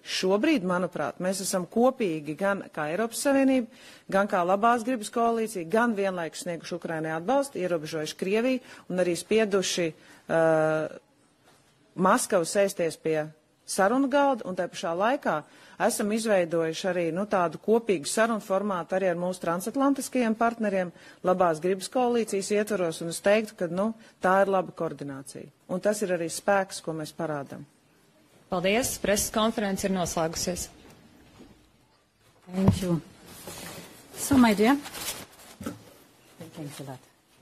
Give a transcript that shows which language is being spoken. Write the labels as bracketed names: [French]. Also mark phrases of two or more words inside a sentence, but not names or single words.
[Latvian] Šobrīd, manuprāt, mēs esam kopīgi gan kā Eiropas Savienība, gan kā labās gribas koalīcija, gan vienlaikus snieguši Ukrainai atbalstu, ierobežojuši Krieviju un arī spieduši Maskavu sēsties pie sarunu galda, un tā pašā laikā esam izveidojuši arī tādu kopīgu sarunu formātu arī ar mūsu transatlantiskajiem partneriem, labās gribas koalīcijas ietvaros, un es teiktu, ka tā ir laba koordinācija. Un tas ir arī spēks, ko mēs parādām. Paldies, preses konference ir noslēgusies. [English] Thank you. So, my dear, thanks a lot.